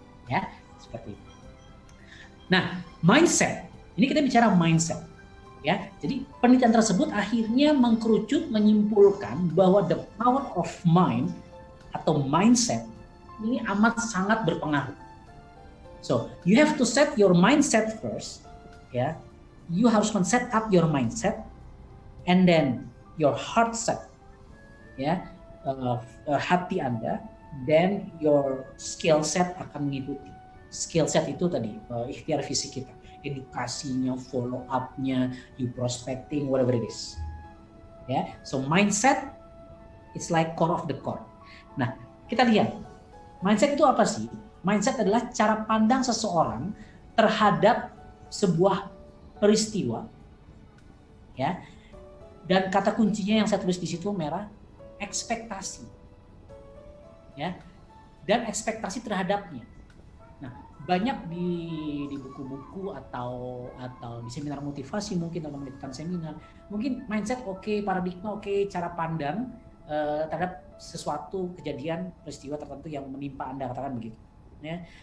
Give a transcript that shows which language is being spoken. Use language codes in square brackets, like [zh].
[id] Ya, seperti itu. Nah, mindset. Ini kita bicara mindset. Ya, jadi penelitian tersebut akhirnya mengkerucut menyimpulkan bahwa [en] the power of mind [id] atau mindset ini amat sangat berpengaruh. [en] So you have to set your mindset first, ya. You harus men-set up your mindset, and then your heart set, ya, [id] hati Anda, [en] then your skill set [id] akan mengikuti. Skill set itu tadi ikhtiar fisik kita. Edukasinya, follow up-nya, you prospecting, [en] whatever it is. Ya, so mindset it's like core of the core. [id] Nah, kita lihat mindset itu apa sih? Mindset adalah cara pandang seseorang terhadap sebuah peristiwa, ya. Dan kata kuncinya yang saya tulis di situ merah, ekspektasi, ya. Dan ekspektasi terhadapnya. Nah, banyak di buku-buku atau di seminar motivasi mungkin atau melakukan seminar, mungkin mindset oke, paradigma oke, cara pandang terhadap sesuatu kejadian peristiwa tertentu yang menimpa Anda, katakan begitu, ya.